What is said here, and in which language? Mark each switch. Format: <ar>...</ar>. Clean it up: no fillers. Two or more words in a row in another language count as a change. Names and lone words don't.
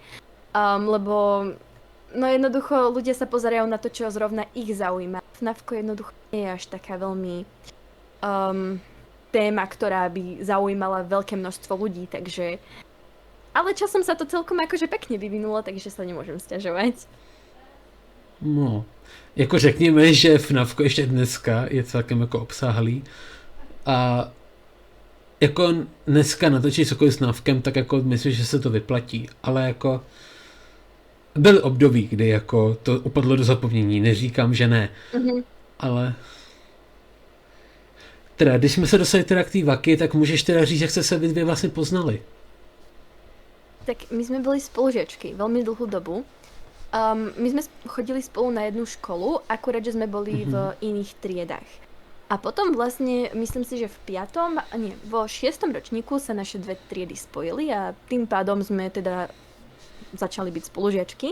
<sk>Lebo no jednoducho ľudia sa pozerajú na to, čo zrovna ich zaujíma. FNAFko jednoducho nie je až taká veľmi téma, ktorá by zaujímala veľké množstvo ľudí, takže... Ale časom sa to celkom akože pekne vyvinulo, takže sa nemôžem sťažovať. No,</sk> <cs>jako řekněme, že FNAFko ještě dneska je celkem jako obsáhlý a jako dneska natočit cokoliv s FNAFkem, tak jako myslím, že se to vyplatí, ale jako byl období, kdy jako to upadlo do zapomnění, neříkám, že ne, ale teda, když jsme se dostali teda k té Vaky, tak můžeš teda říct, jak jste se vy dvě vlastně poznali.</cs> <sk>Tak my sme boli spolužiačky veľmi dlhú dobu. My sme chodili spolu na jednu školu, akurát, že sme boli v iných triedách. A potom vlastne, myslím si, že vo 6. ročníku sa naše dve triedy spojili a tým pádom sme teda začali byť spolužiačky.</sk>